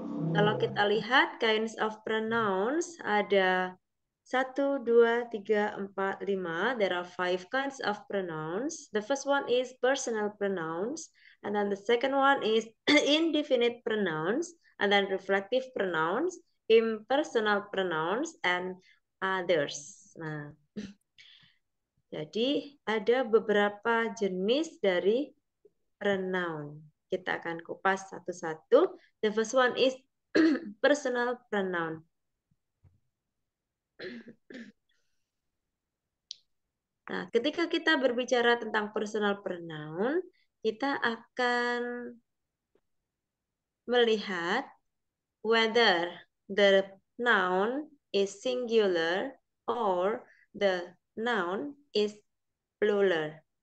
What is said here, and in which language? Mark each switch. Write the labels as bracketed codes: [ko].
[id] Kalau kita lihat [en] kinds of pronouns [id] ada 1, 2, 3, 4, 5. [en] There are 5 kinds of pronouns. The first one is personal pronouns, and then the second one is indefinite pronouns, and then reflective pronouns, impersonal pronouns, and others. [id] Nah, jadi ada beberapa jenis dari pronoun. Kita akan kupas satu-satu. [en] The first one is personal pronoun. [id] Nah, ketika kita berbicara tentang personal pronoun, kita akan melihat [en] whether the noun is singular or the noun is plural.